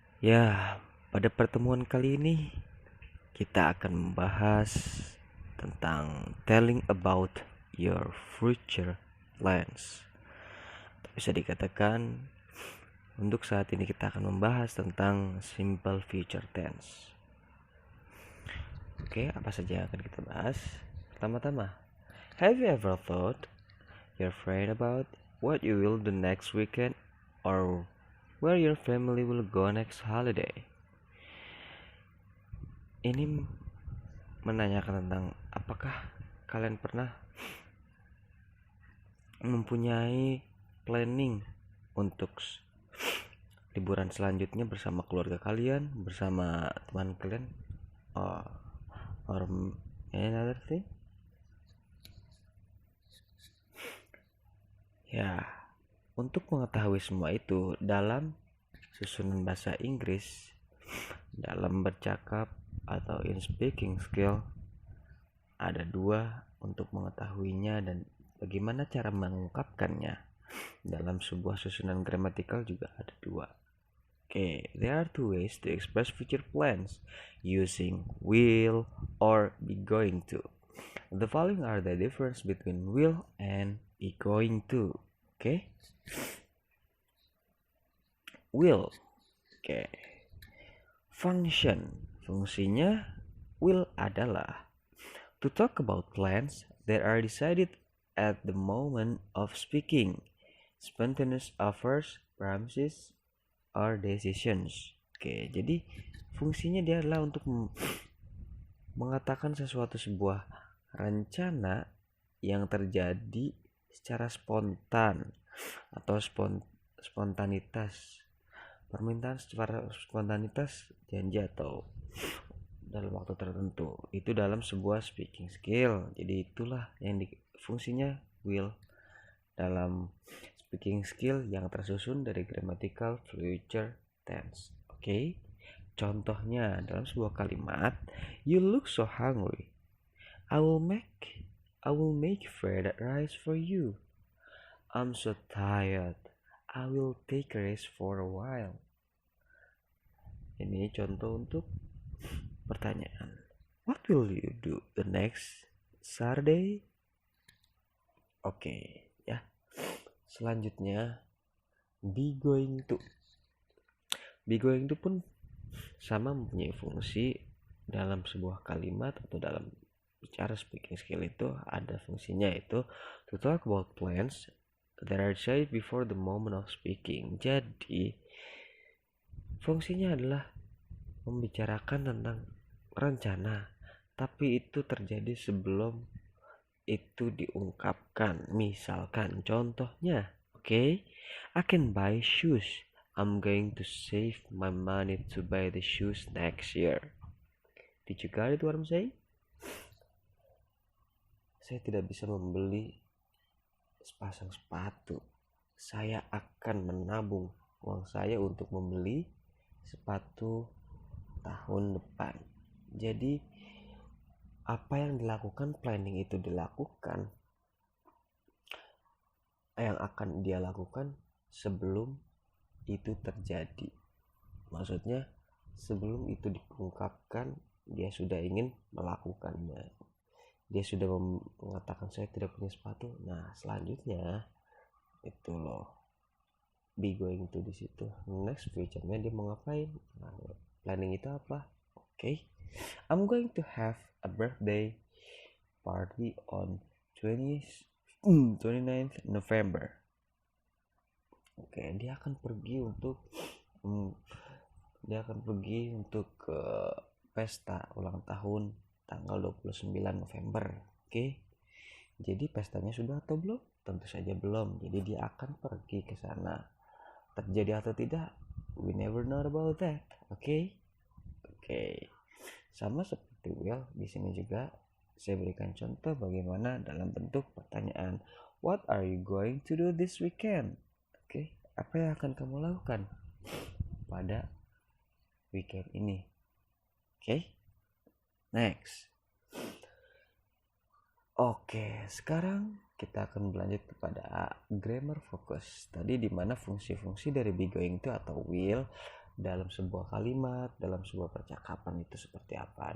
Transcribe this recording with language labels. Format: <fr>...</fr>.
<id>Ya, pada pertemuan kali ini kita akan membahas tentang</id> <en>telling about your future plans.</en> <id>Bisa dikatakan untuk saat ini kita akan membahas tentang simple future tense. Oke, apa saja yang akan kita bahas? Pertama-tama,</id> <en>have you ever thought your friend about what you will do next weekend or where your family will go next holiday?</en> <id>Ini menanyakan tentang apakah kalian pernah mempunyai planning untuk liburan selanjutnya bersama keluarga kalian, bersama teman kalian,</id> <en>or, or another thing?</en> <id>Ya, untuk mengetahui semua itu dalam susunan bahasa Inggris, dalam bercakap atau</id> <en>in speaking skill,</en> <id>ada dua untuk mengetahuinya dan bagaimana cara mengungkapkannya. Dalam sebuah susunan gramatikal juga ada dua.</id> <en>Okay, there are two ways to express future plans using will or be going to. The following are the difference between will and be going to. Okay, will. Okay, function.</en> <id>Fungsinya will adalah</id> <en>to talk about plans that are decided at the moment of speaking, spontaneous offers, promises, or decisions.</en> <id>Oke, jadi fungsinya dia adalah untuk mengatakan sebuah rencana yang terjadi secara spontan atau spontanitas. Permintaan secara spontanitas janji atau dalam waktu tertentu itu dalam sebuah speaking skill. Jadi itulah yang fungsinya will dalam speaking skill yang tersusun dari grammatical future tense. Oke. Contohnya dalam sebuah kalimat,</id> <en>you look so hungry. I will make fried rice for you. I'm so tired. I will take a rest for a while.</en> <id>Ini contoh untuk pertanyaan.</id> <en>What will you do the next Saturday?</en> <id>Oke, ya. Selanjutnya, be going to. Be going to pun sama mempunyai fungsi dalam sebuah kalimat atau dalam bicara speaking skill itu ada fungsinya itu</id> <en>to talk about plans that are said before the moment of speaking.</en> <id>Jadi, fungsinya adalah membicarakan tentang rencana, tapi itu terjadi sebelum itu diungkapkan. Misalkan contohnya,</id> <en>okay, I can buy shoes. I'm going to save my money to buy the shoes next year. Did you get it what I'm saying?</en> <id>Saya tidak bisa membeli sepasang sepatu. Saya akan menabung uang saya untuk membeli sepatu tahun depan. Jadi apa yang dilakukan, planning itu dilakukan, yang akan dia lakukan sebelum itu terjadi. Maksudnya sebelum itu diungkapkan dia sudah ingin melakukannya. Dia sudah mengatakan saya tidak punya sepatu. Nah, selanjutnya itu loh be going to di situ. Next future-nya dia mau ngapain? Nah, planning itu apa? Okay. I'm going to have a birthday party on 29th November. Oke, dia akan pergi ke pesta ulang tahun tanggal 29 November. Oke. Jadi pestanya sudah atau belum? Tentu saja belum. Jadi dia akan pergi ke sana. Terjadi atau tidak?</id> <en>We never know about that.</en> <id>Oke. Sama seperti will, di sini juga saya berikan contoh bagaimana dalam bentuk pertanyaan.</id> <en>What are you going to do this weekend?</en> <id>Oke, apa yang akan kamu lakukan pada weekend ini? Oke. Next. Oke, sekarang kita akan berlanjut kepada grammar focus. Tadi di mana fungsi-fungsi dari be going to atau will dalam sebuah kalimat, dalam sebuah percakapan itu seperti apa.</id>